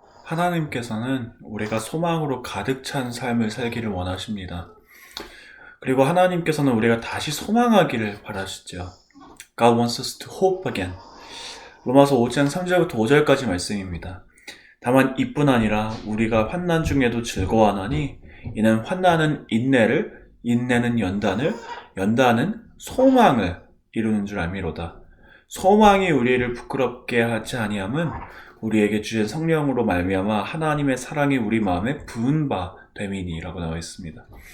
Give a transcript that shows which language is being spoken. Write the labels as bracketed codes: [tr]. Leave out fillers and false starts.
[ko] 하나님께서는 우리가 소망으로 가득 찬 삶을 살기를 원하십니다. 그리고 하나님께서는 우리가 다시 소망하기를 바라시죠. [en] God wants us to hope again. [ko] 로마서 5장 3절부터 5절까지 말씀입니다. 다만 이뿐 아니라 우리가 환난 중에도 즐거워하나니 이는 환난은 인내를, 인내는 연단을, 연단은 소망을 이루는 줄 알미로다. 소망이 우리를 부끄럽게 하지 아니함은 우리에게 주신 성령으로 말미암아 하나님의 사랑이 우리 마음에 부은 바 됨이니라고 나와 있습니다.